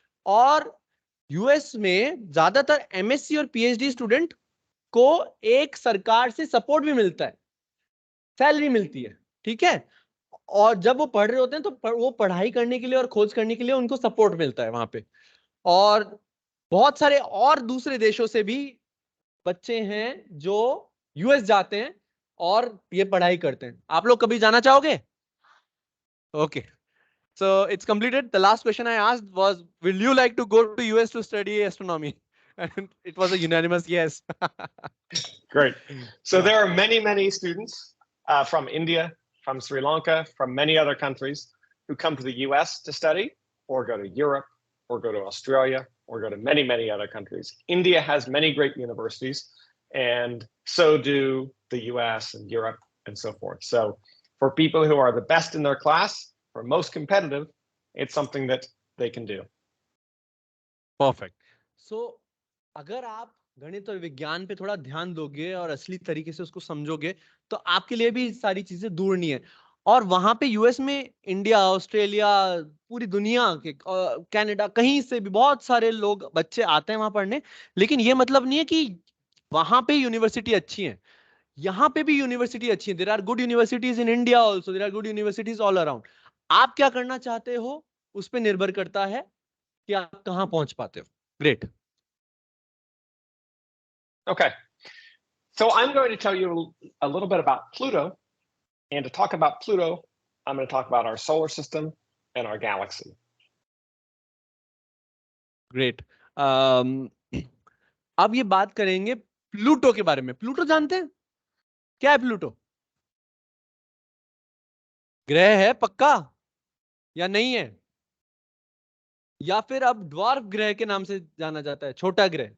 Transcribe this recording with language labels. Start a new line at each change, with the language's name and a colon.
Hindi: और यूएस में ज्यादातर एमएससी और पीएचडी स्टूडेंट को एक सरकार से सपोर्ट भी मिलता है, सैलरी मिलती है, ठीक है। और जब वो पढ़ रहे होते हैं तो वो पढ़ाई करने के लिए और खोज करने के लिए उनको सपोर्ट मिलता है वहां पे। और बहुत सारे और दूसरे देशों से भी बच्चे हैं जो यूएस जाते हैं और ये पढ़ाई करते हैं। आप लोग कभी जाना चाहोगे?
English: Okay, so it's completed. The last question I asked was, will you like to go to US to study astronomy? And it was a unanimous yes. Great. So Yeah. there are many, many students from India, from Sri Lanka, from many other countries who come to the US to study, or go to Europe, or go to Australia, or go to many, many other countries. India has many great universities, and so do the US and Europe and so forth. So for people who are the best in their class, or most competitive, it's something that they can do. Perfect.
Hindi: So अगर आप गणित और विज्ञान पे थोड़ा ध्यान दोगे और असली तरीके से उसको समझोगे तो आपके लिए भी सारी चीजें दूर नहीं है। और वहां पे यूएस में इंडिया, ऑस्ट्रेलिया, पूरी दुनिया के, कनाडा, कहीं से भी बहुत सारे लोग, बच्चे आते हैं वहां पढ़ने। लेकिन ये मतलब नहीं है कि वहां पे यूनिवर्सिटी अच्छी है, यहाँ पे भी यूनिवर्सिटी अच्छी है।
English: There are good universities in India also, there are good universities all around.
Hindi: आप क्या करना चाहते हो उस पर निर्भर करता है कि आप कहाँ पहुंच पाते हो।
English: Great. Okay. So I'm going to tell you a little bit about Pluto. And to talk about Pluto, I'm going to talk about our solar system and our galaxy. Great.
Hindi: अब ये बात करेंगे प्लूटो के बारे में। Pluto जानते हैं क्या है? प्लूटो ग्रह है पक्का या नहीं है? या फिर अब ड्वार्फ ग्रह के नाम से जाना जाता है, छोटा ग्रह।